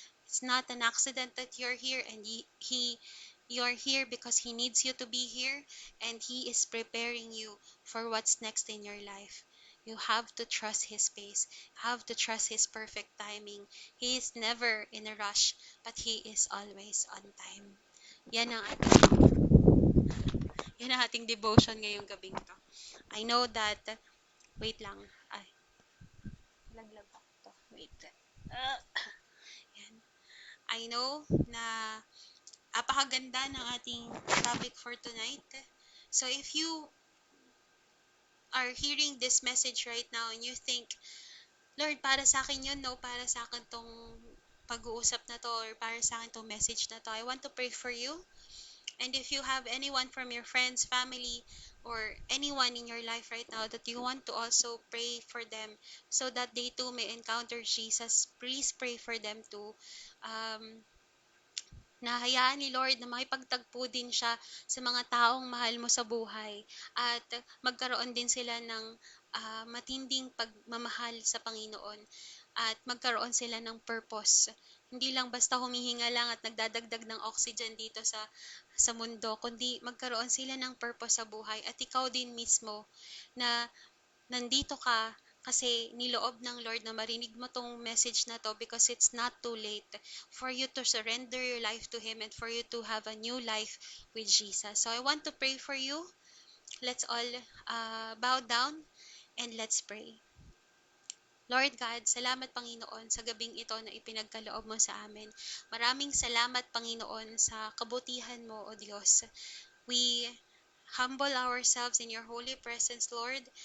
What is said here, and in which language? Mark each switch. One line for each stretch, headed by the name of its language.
English: It's not an accident that you're here, and you are here because He needs you to be here, and He is preparing you for what's next in your life. You have to trust His pace. Have to trust His perfect timing. He is never in a rush, but He is always on time.
Filipino: Yan ang ating devotion ngayong gabing to.
English: I know that,
Filipino: wait lang, ay, laglag ako to. Wait. Uh, yan.
English: I know
Filipino: na apakaganda ng ating topic
English: for tonight. So if you are hearing this message right now and you think, Lord,
Filipino: para sa akin yun, no? Para sa akin tong pag-uusap na to, or para sa akin tong message na to,
English: I want to pray for you. And if you have anyone from your friends, family, or anyone in your life right now that you want to also pray for them so that they too may encounter Jesus, please pray for them too. Um,
Filipino: na hayaan ni Lord na makipagtagpo din siya sa mga taong mahal mo sa buhay at magkaroon din sila ng matinding pagmamahal sa Panginoon at magkaroon sila ng purpose. Hindi lang basta humihinga lang at nagdadagdag ng oxygen dito sa mundo, kundi magkaroon sila ng purpose sa buhay at ikaw din mismo na nandito ka kasi niloob ng Lord na marinig mo tong message na to
English: because it's not too late for you to surrender your life to Him and for you to have a new life with Jesus. So I want to pray for you. Let's all bow down and let's pray.
Filipino: Lord God, salamat Panginoon sa gabing ito na ipinagkaloob mo sa amin. Maraming salamat Panginoon sa kabutihan mo, O Diyos.
English: We humble ourselves in your holy presence, Lord.